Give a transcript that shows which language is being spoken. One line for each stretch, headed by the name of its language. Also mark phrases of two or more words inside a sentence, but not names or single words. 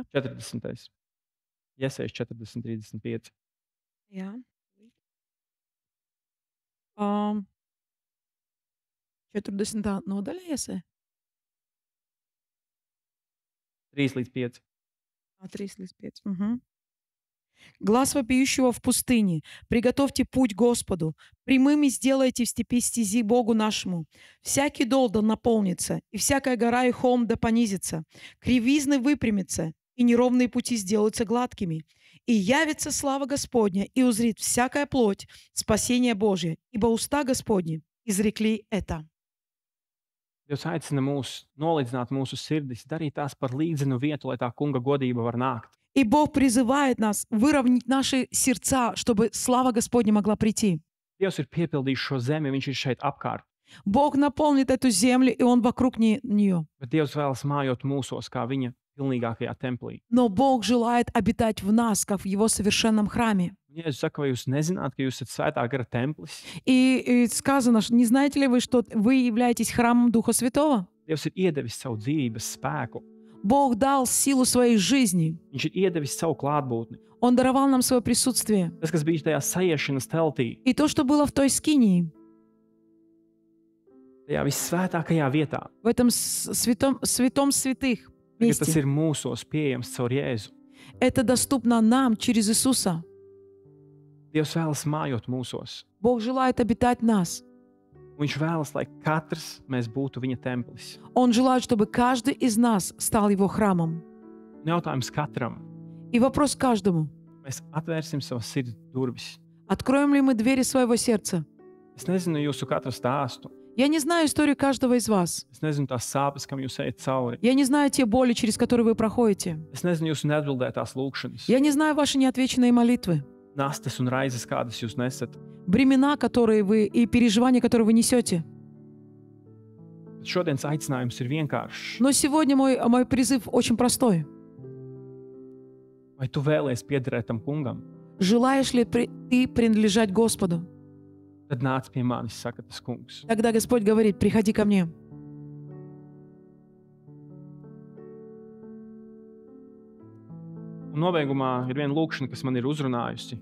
Latvian: 40. Iesaist 40, 35. Jā. Um, 40. nodaļa iesē? 3 līdz 5. 3 līdz 5. Угу.
Russian: Глаз вопиющего в пустыне. Приготовьте путь Господу. Прямыми сделайте в степи стези Богу нашему. Всякий дол да наполнится, и всякая гора и холм да понизится. Кривизны выпрямятся, и неровные пути сделаются гладкими. И явится слава Господня, и узрит всякая плоть спасение Божие, ибо уста Господни изрекли это.
Latvian: Dievs aicina mūs nolīdzināt mūsu sirdis, darīt tās par līdzinu vietu, lai tā kunga godība var nākt.
Russian: И Бог призывает нас выровнять наши сердца, чтобы слава Господня могла прийти.
Latvian: Dievs ir piepildījis šo zemi, viņš ir šeit apkārt,
Russian: Бог наполнит эту землю, и Он вокруг нее.
Latvian: bet Dievs vēlas mājot mūsos kā viņa pilnīgākajā templī.
Russian: Но Бог желает обитать в нас, как в Его совершенном храме.
Latvian: Un Jēzus saka, vai jūs nezināt, ka jūs esat svētā gara templis?
Russian: И сказано, не знаете ли вы, что вы являетесь храмом Духа Святого?
Latvian: Dievs ir iedevis savu dzīvības spēku,
Russian: Бог дал силу своей жизни.
Latvian: viņš ir iedevis savu klātbūtni.
Russian: Он даровал нам свое присутствие.
Latvian: Tas, kas bija tajā sajiešanas teltī,
Russian: И то, что было в той скинии,
Latvian: tajā vissvētākajā vietā,
Russian: в этом святом святых
Latvian: tagad tas
Russian: месте,
Latvian: ir mūsos pieejams caur Jēzu.
Russian: это доступно нам через Иисуса.
Latvian: Dievs vēlas mājot mūsos.
Russian: Бог желает обитать в нас.
Latvian: Viņš vēlas, lai katrs mēs būtu viņa templis.
Russian: Он желает, чтобы каждый из нас стал Его храмом.
Latvian: Un jautājums katram,
Russian: И вопрос каждому.
Latvian: mēs atvērsim savas sirds durvis.
Russian: Откроем ли мы двери своего сердца?
Latvian: Es nezinu jūsu katra stāstu.
Russian: Я не знаю историю каждого из вас.
Latvian: Es nezinu tās sāpes, kam jūs ejat cauri.
Russian: Я не знаю те боли, через которые вы проходите.
Latvian: Es nezinu jūsu neatbildētās lūgšanas,
Russian: Я не знаю ваши неотвеченные молитвы.
Latvian: nastas un raizes, kādas jūs nesat.
Russian: Бремена, которые вы и переживания, которые вы несете.
Latvian: Bet šodienas aicinājums ir vienkāršs.
Russian: Но сегодня мой призыв очень простой.
Latvian: Vai tu vēlies piederēt tam kungam?
Russian: Желаешь ли ты принадлежать Господу?
Latvian: Tad nāc pie manis, saka tas kungs.
Russian: Тогда Господь говорит, приходи ко мне.
Latvian: Un nobeigumā ir viena lūkšana, kas man ir uzrunājusi.